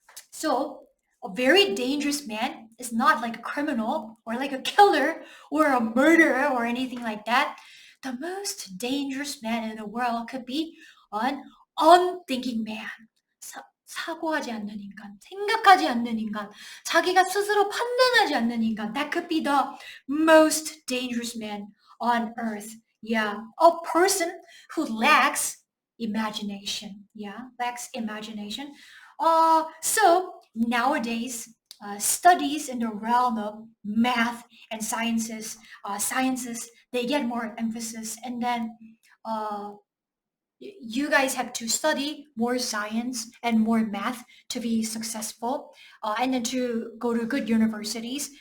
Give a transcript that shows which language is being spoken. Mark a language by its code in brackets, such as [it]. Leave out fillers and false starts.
[en] So a very dangerous man is not like a criminal or like a killer or a murderer or anything like that. the most dangerous man in the world could be an unthinking man. [ko] 사고하지 않는 인간, 생각하지 않는 인간, 자기가 스스로 판단하지 않는 인간. [en] That could be the most dangerous man on earth. Yeah, a person who lacks imagination. Yeah, lacks imagination. So nowadays, studies in the realm of math and sciences, they get more emphasis, and then uh, you guys have to study more science and more math to be successful, and then to go to good universities.